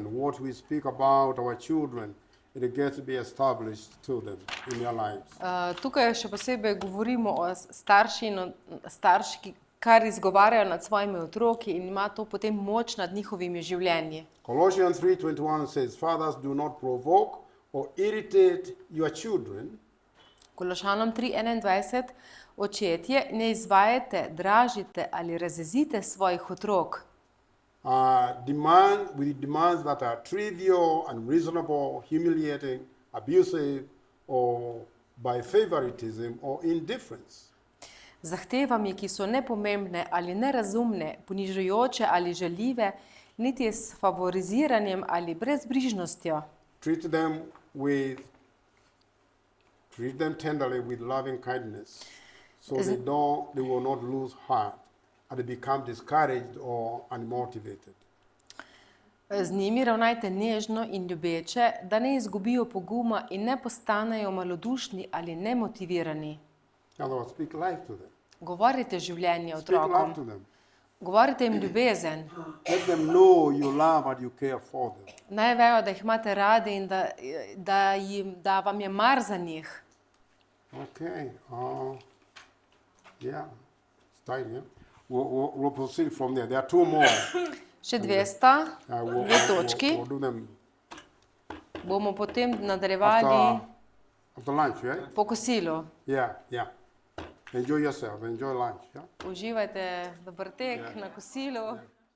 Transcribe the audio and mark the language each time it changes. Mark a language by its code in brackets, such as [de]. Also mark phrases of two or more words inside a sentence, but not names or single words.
[en] What we speak about our children, it gets to be established to them in their lives. [sl] Tukaj še posebej govorimo o starši, kar izgovarjajo nad svojimi otroki in ima to potem moč nad njihovimi življenji. [en] Colossians 3:21 says, fathers, do not provoke or irritate your children, [sl] Kološanom 3:21, očetje, ne izvajajte, dražite ali razjezite svojih otrok [en] with demands that are trivial, unreasonable, humiliating, abusive, or by favoritism or indifference. [sl] z zahtevami, ki so nepomembne ali nerazumne, ponižujoče ali žaljive, niti s favoriziranjem ali brezbrižnostjo. [en] Treat them tenderly with loving kindness, so they will not lose heart and become discouraged or unmotivated. [sl] Z njimi ravnajte nežno in ljubeče, da ne izgubijo poguma in ne postanejo malodušni ali nemotivirani. [en] In other words, speak life to them. [sl] Govorite življenje [en] Speak love [sl] otrokom, [en] to them. [sl] govorite jim ljubezen, [en] Let them know you love and you care for them. [sl] naj vejo, da jih imate radi in da vam je mar za njih. [en] Okay. Yeah. It's time, yeah? We'll proceed from there. There are two more. [sl] Še dve sta, [en] We'll [sl] dve točki, [en] do them [sl] bomo potem nadaljevali [en] after lunch, right? [sl] po kosilu. [en] Yeah. Enjoy yourself. Enjoy lunch, yeah? [sl] Uživajte dober tek na kosilu.